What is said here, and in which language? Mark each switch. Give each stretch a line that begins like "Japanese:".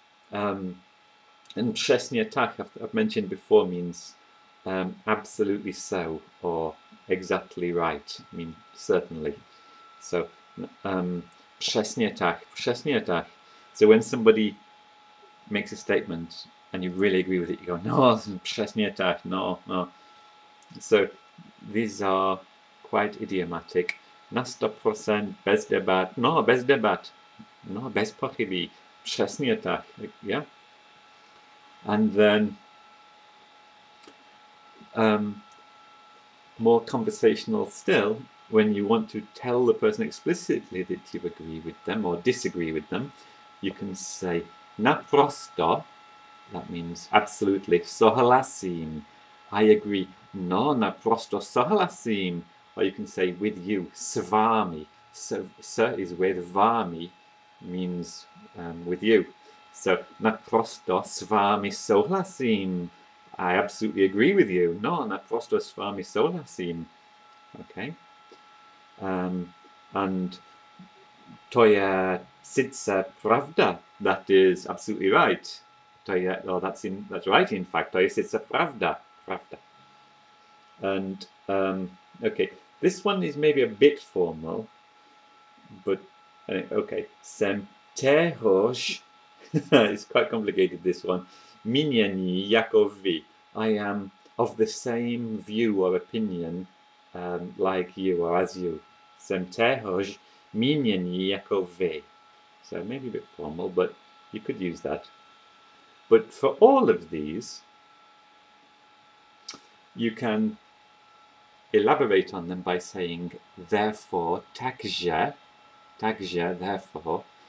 English: And
Czech: přesně tak,
English: I've mentioned before, means absolutely so, or exactly right, I mean certainly.
Czech: So přesně tak.
English: So when somebody makes a statement and you really agree with it, you go,
Czech: no, přesně tak, no, no.
English: So these are quite idiomatic.
Czech: Na 100%, bez debat, no, bez debat, no, bez pochyby, přesně tak, yeah.
English: And then more conversational still, when you want to tell the person explicitly that you agree with them or disagree with them, you can say
Czech: naprosto,
English: that means absolutely,
Czech: souhlasím,
English: I agree,
Czech: no, naprosto souhlasím.
English: Or you can say with you,
Czech: s vámi,
English: s is with
Czech: vámi,
English: means with you.
Czech: So, naprosto s vámi souhlasím.
English: I absolutely agree with you.
Czech: No, naprosto s vámi souhlasím.
English: Okay. And
Czech: to je sice pravda.
English: That is absolutely right. That's right, in fact.
Czech: To je sice pravda. Pravda.
English: And, okay, this one is maybe a bit formal, but, okay,
Czech: jsem téhož,
English: it's quite complicated, this one,
Czech: mínění jako vy.
English: I am of the same view or opinion like you or as you.
Czech: Jsem téhož mínění jako vy.
English: So maybe a bit formal, but you could use that. But for all of these, you can elaborate on them by saying therefore,
Czech: takže,
English: therefore.